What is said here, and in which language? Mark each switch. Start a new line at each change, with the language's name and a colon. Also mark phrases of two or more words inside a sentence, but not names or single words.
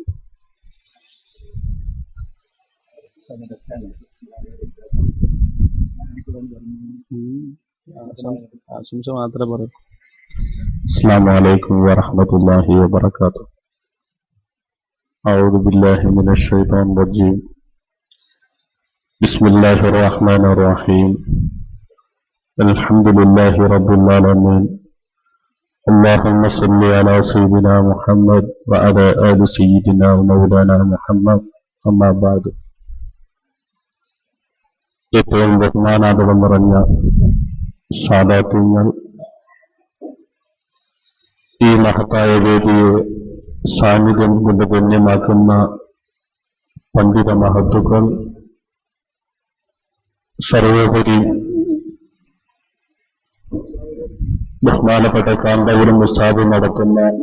Malayalam: ആശംസ മാത്രമേ പറയൂ.
Arabic: السلام عليكم ورحمة الله وبركاته. أعوذ بالله من الشيطان الرجيم. بسم الله الرحمن الرحيم. الحمدلله رب العالمين. اللهم صل على سيدنا محمد وعلى آل سيدنا ومولانا محمد. أما بعد.
Malayalam: ഏറ്റവും ബഹുമാനാദരം നിറഞ്ഞ സാദാത്യങ്ങൾ, ഈ മഹത്തായ വേദിയെ സാന്നിധ്യം കൊണ്ട് ധന്യമാക്കുന്ന പണ്ഡിത മഹത്തുക്കൾ, സർവോപരി ബഹുമാനപ്പെട്ട കാന്തപുരം ഉസ്താദ് നടത്തുന്ന